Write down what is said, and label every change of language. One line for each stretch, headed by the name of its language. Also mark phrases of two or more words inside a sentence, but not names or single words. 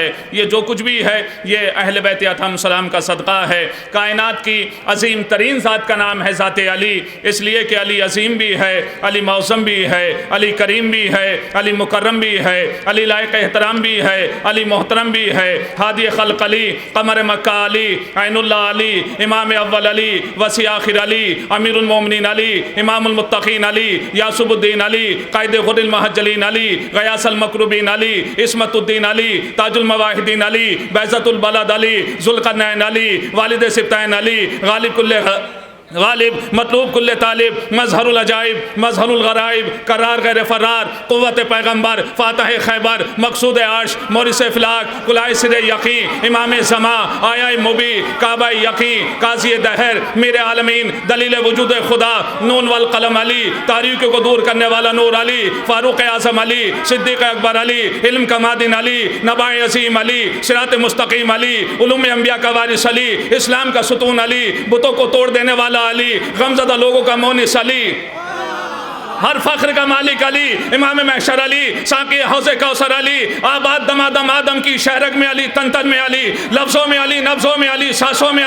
Urdu: یہ جو کچھ بھی ہے یہ اہلِ بیت علیہ السلام کا صدقہ ہے. کائنات کی عظیم ترین ذات کا نام ہے ذات علی، اس لیے کہ علی عظیم بھی ہے، علی موسم بھی ہے، علی کریم بھی ہے، علی مکرم بھی ہے، علی لائق احترام بھی ہے، علی محترم بھی ہے. ہادی خلق علی، قمر مکہ علی، عین اللہ علی، امام اول علی، وصی آخر علی، امیر المومنین علی، امام المتقین علی، یعسوب الدین علی، قائد غر المحجلین علی، غیاث المقربین علی، عصمت الدین علی, تاج الموحدین علی، بیضۃ البلد علی، ذوالقرنین علی، والد سبطین علی، غالب کل غالب, مطلوب کل طالب، مظہر العجائب، مظہر الغرائب، کرار غیر فرار، قوت پیغمبر، فاتح خیبر، مقصود آش، مورث فلاک، کلائے سرے یقین، امام زماں، آیہ مبین، کعبہ یقین، قاضی دہر، میرے عالمین، دلیل وجود خدا، نون والقلم علی، تاریک کو دور کرنے والا نور علی، فاروق اعظم علی، صدیق اکبر علی، علم کا معدن علی، نبأ عظیم علی، صراط مستقیم علی, علوم انبیا کا وارث علی، اسلام کا ستون علی، بتوں کو توڑ دینے والا علی، غمزدہ لوگوں کا مونس علی, ہر فخر کا مالک علی، امام محشر علی، ساقی حوض کوثر علی، آباد دمادم آدم کی شہ رگ میں علی، تن تن میں علی، لفظوں میں علی، نبضوں میں علی، سانسوں میں